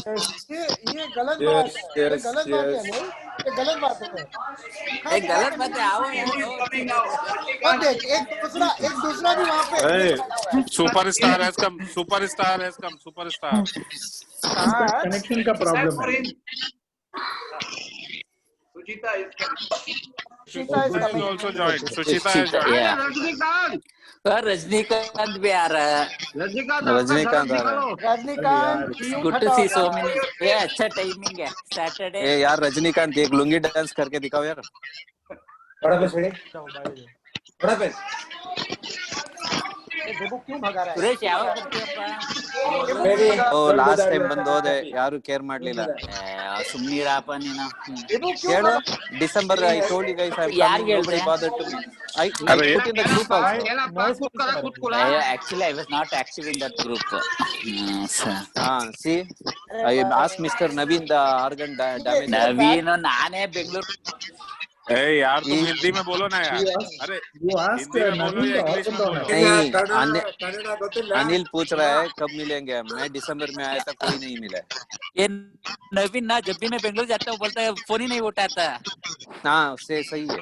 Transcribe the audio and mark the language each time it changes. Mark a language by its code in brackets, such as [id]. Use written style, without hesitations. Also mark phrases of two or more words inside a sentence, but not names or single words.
[hi] ये गलत बात है, ये गलत बात है नहीं, ये गलत बात है। एक गलत बात है। आओ और देख एक दूसरा भी वहाँ पे [en] superstar has come, superstar has come, superstar. [hi] कनेक्शन का प्रॉब्लम है। [en] सुचिता is coming. also joined. Suchita has joined. [hi] रजनीकांत, रजनीकांत भी आ रहा है। रजनीकांत आ रहा है। रजनीकांत [en] good to see so many. [hi] ये अच्छा टाइमिंग है सैटरडे। ए यार रजनीकांत, एक लुंगी डांस करके दिखाओ यार। देखो क्यों भगा रहा है। [kn] सुरेश ಯಾವ ಓ [en] last time [kn] ಬಂದು ಹೋದೆ, ಯಾರು ಕೇರ್ ಮಾಡ್ಲಿಲ್ಲ. ಸುಮ್ಮನಿರಪ್ಪ ನೀನು. [en] ಹೇಳು, December I told you guys I ಯಾರ್ ಕಮಿಂಗ್, nobody bothered to me. I put in the group also. Actually I was not active in that group. See, I asked Mr. Naveen the organ damage. [kn] ನವೀನ್ ನಾನೇ ಬೆಂಗಳೂರು। [hi] ए यार तुम हिंदी में बोलो ना यार। अरे हिंदी में बोलो या इंग्लिश में बोलो। नहीं, अनिल पूछ रहा है कब मिलेंगे। मैं दिसंबर में आया था, कोई नहीं मिला। ये नवीन ना जब भी मैं बेंगलोर जाता हूँ बोलता है फोन ही नहीं उठाता। हाँ सही है।